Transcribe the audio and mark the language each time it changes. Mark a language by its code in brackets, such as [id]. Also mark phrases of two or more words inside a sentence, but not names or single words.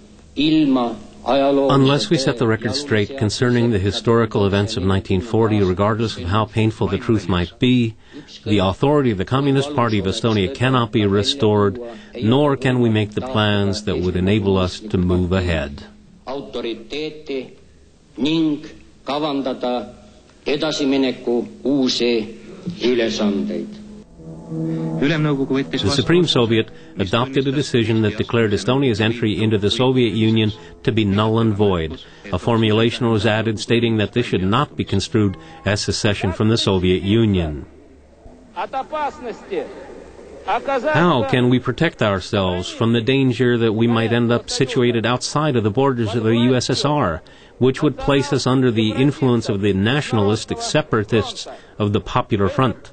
[en] Unless we set the record straight concerning the historical events of 1940, regardless of how painful the truth might be, the authority of the Communist Party of Estonia cannot be restored, nor can we make the plans that would enable us to move ahead. [et] Ning kavandada edasimineku uusi ülesandeid. [en] The Supreme Soviet adopted a decision that declared Estonia's entry into the Soviet Union to be null and void. A formulation was added stating that this should not be construed as secession from the Soviet Union. How can we protect ourselves from the danger that we might end up situated outside of the borders of the USSR, which would place us under the influence of the nationalistic separatists of the Popular Front?